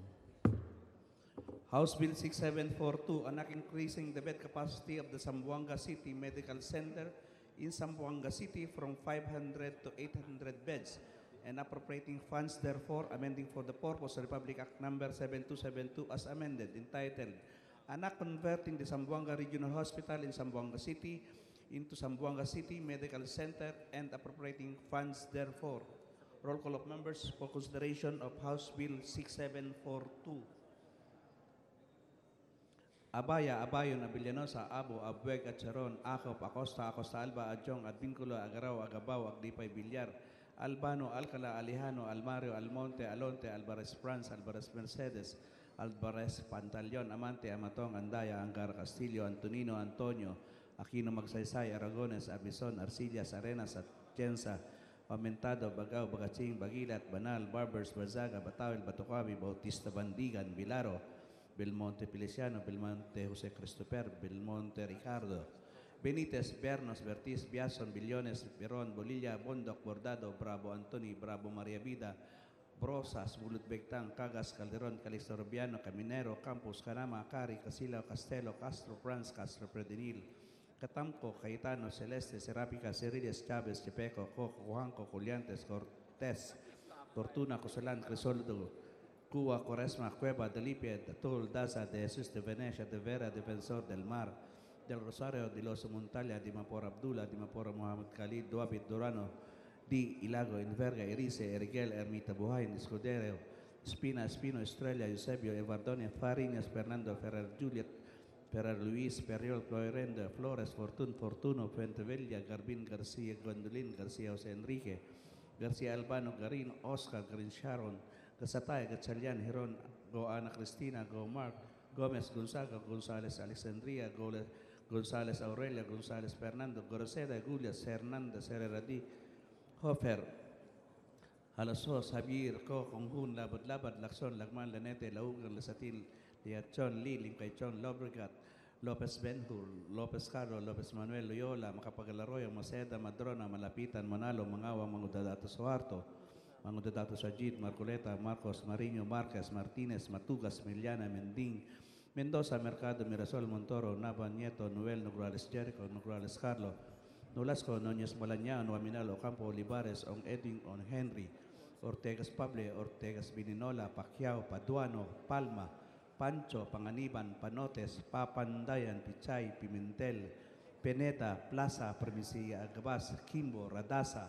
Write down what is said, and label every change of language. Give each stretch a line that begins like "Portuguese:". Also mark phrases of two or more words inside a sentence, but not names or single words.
English: House Bill 6742, an act increasing the bed capacity of the Zamboanga City Medical Center in Zamboanga City from 500 to 800 beds and appropriating funds therefore, amending for the purpose of Republic Act number 7272 as amended, entitled, an act converting the Zamboanga Regional Hospital in Zamboanga City into Zamboanga City Medical Center and appropriating funds therefore. Roll call of members for consideration of House Bill 6742. Abaya, Abayon, Abilianosa, Abo, Abueg, Atcharon, Acop, Acosta, Acosta Alba, Adjong, Advinculo, Agaraw, Agabaw, Agdipay, Villar, Albano, Alcala, Alejano, Almario, Almonte, Alonte, Alvarez France, Alvarez Mercedes, Alvarez Pantaleon, Amante, Amatong, Andaya, Angar, Castillo, Antonino, Antonio, Aquino Magsaysay, Aragones, Abison, Arcillas, Arenas, Atienza, Aumentado, Bagao, Bagaching, Bagilat, Banal, Barbers, Barzaga, Batawel, Batucabi, Bautista, Bandigan, Vilaro, Belmonte Feliciano, Belmonte Jose Christopher, Belmonte Ricardo, Benitez, Bernos, Bertiz, Biason, Billones, Beron, Bolilla, Bondoc, Bordado, Bravo Antoni, Bravo Maria Vida, Brosas, Bulut Bectang, Cagas, Calderon, Calixto Rubiano, Caminero, Campos, Canama, Cari, Casilo, Castelo, Castro, Franz, Castro, Predenil, Catamco, Cayetano, Celeste, Serapica, Cerides, Chavez, Chepeco, Coco, Juanco, Juliantes, Cortés, Fortuna, Cosalán, Crisoldo, Cuba, Quaresma, Cueva, Delipia, Datul, Daza, de Jesus de Venecia, de Vera, Defensor del Mar, del Rosario, de los Montalia, de Mapor Abdullah, de Mapor Muhammad Khalid, Duabit, Durano, Di, Ilago, Inverga, Erice, Erigel, Ermita, Buhain, Escudero, Espina, Espino, Estrella, Eusebio, Evardone, Fariñas, Fernando, Ferrer, Juliet, Ferrer Luis, Periol, Floirenda, Flores, Fortun, Fortuno, Fuentevilla, Garbin, García, Gwendolyn, García, José Enrique, García Albano, Garin, Oscar, Garin Sharon, Gasatay, Gatchalian, Heron, Go Ana Cristina, Go Mark, Gomez, Gonzaga, González, Alexandria, González, Aurelia, González, Fernando, Goroseda, Gulias, Hernández, Herreradi, Hofer, Alasos, Javier, Co, Conjun, Labad, Labad, Laxon, Lagman, Lanete, Laugan, Lasatil, Liachon, Lee, Lincaychon, Lobregat, Lopez Benhur, Lopez Caro, Lopez Manuel, Loyola, Macapagalaroyo, Maceda, Madrona, Malapitan, Manalo, Mangawa, Mangudadato, Soarto, Mangudadato, Sajid, Marcoleta, Marcos, Mariño, Marquez, Martinez, Matugas, Miliana, Mending, Mendoza, Mercado, Mirasol, Montoro, Nava, Nieto, Noel, Nograles, Jericho, Nograles, Carlo, Nolasco, Núñez, Malañao, Aminal, Ocampo, Olivares, On Edwin, On Henry, Ortegas Pable, Ortegas Bininola, Pacquiao, Paduano, Palma, Pancho, Panganiban, Panotes, Papandayan, Pichay, Pimentel, Peneta, Plaza, Permisia, Agabas, Kimbo, Radasa,